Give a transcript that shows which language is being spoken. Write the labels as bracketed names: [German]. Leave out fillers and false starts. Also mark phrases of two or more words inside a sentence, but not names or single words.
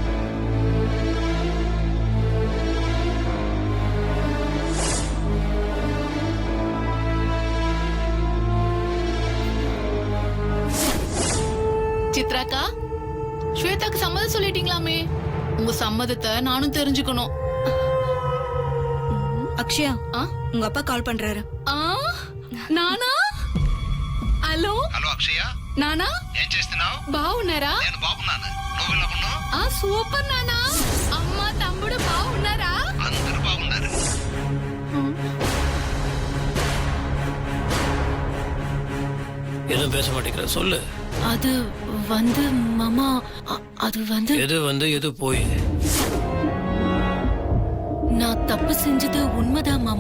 [Tamil] சித்ராக்கா, ஸ்வேதாக்கு சம்மதம் சொல்லிட்டீங்களாமே, உங்க சம்மதத்தை நானும் தெரிஞ்சுக்கணும். அக்ஷயா, உங்க அப்பா கால் பண்றாரு. [Telugu] నానా హలో హలో అక్షయ, నానా ఏం చేస్తున్నావు? బాగున్నారా? నేను బాగున్నాను, నువ్వు ఎలా ఉన్నావు? సూపర్ నానా. అమ్మ తమ్ముడు బాగున్నారా? అందరూ బాగున్నారు. [Tamil] எதுவும் பேச மாட்டேங்கிற, சொல்லு. அது வந்து மாமா, அது வந்து எது போய் நான் தப்பு செஞ்சது உண்மைதான் மாமா.